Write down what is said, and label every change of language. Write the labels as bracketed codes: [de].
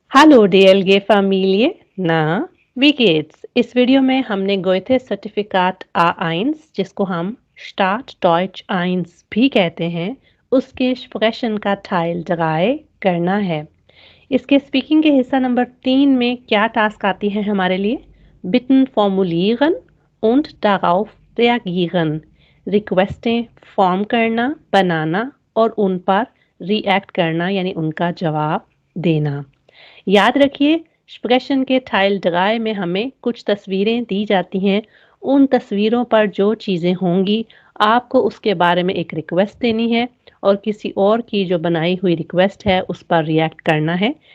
[de] Hallo DLG Familie, na, wie geht's? [hi] इस video में हमने गोएथे सर्टिफिकाट A1 जिसको हम स्टार्ट डॉइच 1 भी कहते हैं उसके स्प्रेशन का Teil 3 करना है। इसके स्पीकिंग के हिस्सा नंबर 3 में क्या टास्क आती है हमारे लिए? [de] Bitten formulieren und darauf reagieren। [hi] रिक्वेस्टें form करना, बनाना और उन पर रिएक्ट करना यानी उनका जवाब देना। याद रखिए स्प्रेशन के टाइल ड्राई में हमें कुछ तस्वीरें दी जाती हैं। उन तस्वीरों पर जो चीज़ें होंगी आपको उसके बारे में एक रिक्वेस्ट देनी है और किसी और की जो बनाई हुई रिक्वेस्ट है उस पर रिएक्ट करना है।